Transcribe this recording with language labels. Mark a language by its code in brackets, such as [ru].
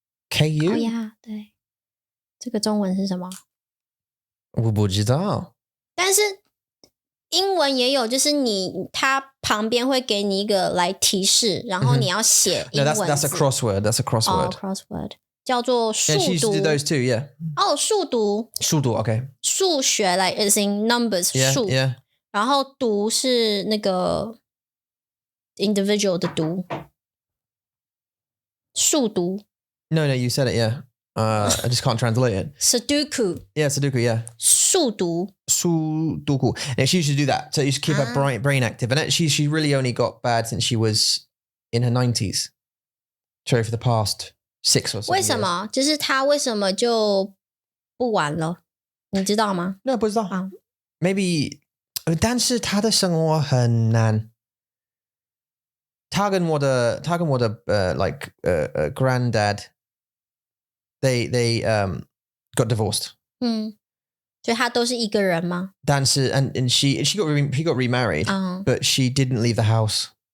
[zh] 哦呀，对，这个中文是什么？我不知道。但是英文也有，就是它旁边会给你一个来提示，然后你要写英文字。 [en] No, that's a crossword. That's a crossword. [zh] Crossword 叫做数读。 [en] Yeah, she used to do those too. Yeah. [zh] 数读。 [en] Okay. [zh] 数学 like [en] is in numbers [zh] 数。 [en] Yeah. [zh] 然后读是那个 individual 的读。数读。 [en] No, you said it. Yeah. I just can't translate it. Sudoku. Yeah, Sudoku. Yeah. [zh] 数读. [en] Yeah, she used to do that. So you should keep her brain active. And actually, she really only got bad since she was in her 90s. Sorry, for the past 6 or so. [zh] 为什么？就是她为什么就不玩了？你知道吗？那不知道。 Maybe， 但是她的生活很难。她跟我的 [en] like granddad, they got divorced. [zh] 所以她都是一个人吗？ [en] 但是 and he got remarried, but she didn't leave the house.